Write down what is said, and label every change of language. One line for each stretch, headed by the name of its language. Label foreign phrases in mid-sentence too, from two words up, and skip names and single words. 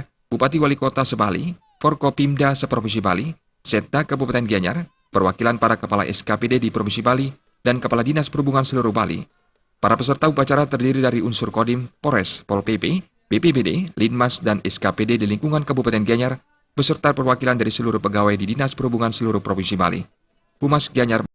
Indonesian: Bupati Wali Kota Sebali, Forkopimda Seprovinsi Bali, Setda Kabupaten Gianyar, perwakilan para kepala SKPD di Provinsi Bali, dan Kepala Dinas Perhubungan seluruh Bali. Para peserta upacara terdiri dari unsur Kodim, Polres, Pol PP, BPBD, Linmas, dan SKPD di lingkungan Kabupaten Gianyar, beserta perwakilan dari seluruh pegawai di Dinas Perhubungan seluruh Provinsi Bali. Humas Gianyar